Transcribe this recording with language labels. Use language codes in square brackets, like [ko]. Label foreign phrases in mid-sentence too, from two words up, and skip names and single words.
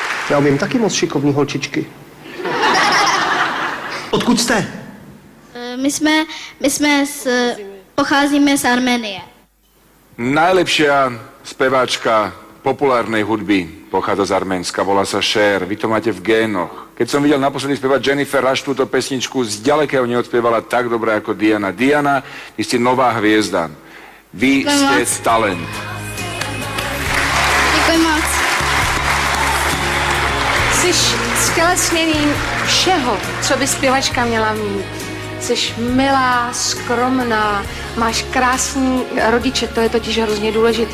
[cs] Já umím taky moc šikovný holčičky. Odkud jste? Pocházíme z Arménie. [sk] Najlepšia speváčka populárnej hudby pochádza z Arménska, volá sa Cher. Vy to máte v génoch. Keď som videl naposledy spievať Jennifer Rush túto pesničku, zďaleka ho neodspievala tak dobre ako Diana. Diana, vy ste nová hviezda. Vy ste talent. [cs] Děkuji moc. Jsi ztělesněním všeho, co by zpěvačka měla mít. Jsi milá, skromná, máš krásný rodiče, to je totiž hrozně důležitý.